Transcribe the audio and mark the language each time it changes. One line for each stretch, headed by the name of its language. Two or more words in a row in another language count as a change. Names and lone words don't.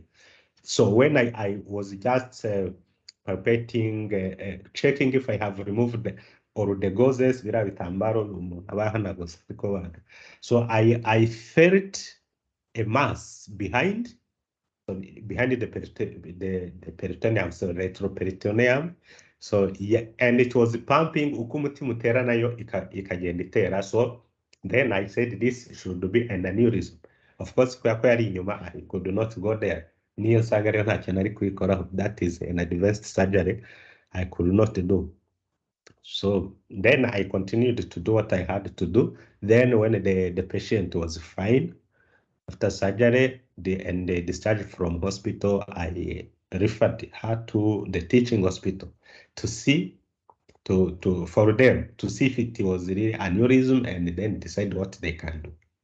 English: So when I was just palpating, checking if I have removed or the gauzes, so I felt a mass behind the peritoneum, so retroperitoneum. So yeah, and it was pumping
Kinyarwanda: uko umutima utera nayo ikagenda itera.
English: So then I said this should be an aneurysm. Of course,
Kinyarwanda: kubera ko yari inyuma,
English: I could not go there.
Kinyarwanda: Niyo nsanga rero nta kintu ari kuyikoraho.
English: That is an advanced surgery I could not do. So then I continued to do what I had to do. Then when the patient was fine, after surgery and the discharge from hospital, I referred her to the teaching hospital to see for them to see if it was really aneurysm and then decide what they can do.